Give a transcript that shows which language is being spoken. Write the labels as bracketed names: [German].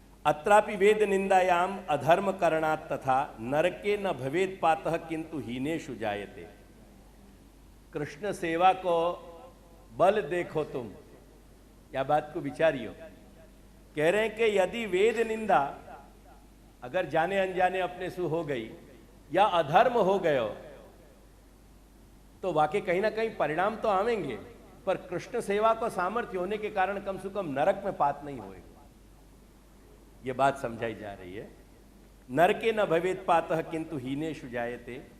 [Sanskrit] अत्रापि वेद निंदायाम अधर्म करणात् तथा नरके न भवेद पातः किंतु हीनेषु जायते. [Hindi] कृष्ण सेवा को बल देखो तुम, या बात को विचारियो. कह रहे हैं कि यदि वेद निंदा अगर जाने अनजाने अपने से हो गई या अधर्म हो गयो तो वाकई कहीं ना कहीं परिणाम तो आवेंगे, पर कृष्ण सेवा को सामर्थ्य होने के कारण कम से कम नरक में पात नहीं होएगा। यह बात समझाई जा रही है। [Sanskrit] नरके न भवेत पातः किंतु हीनेषु जायते।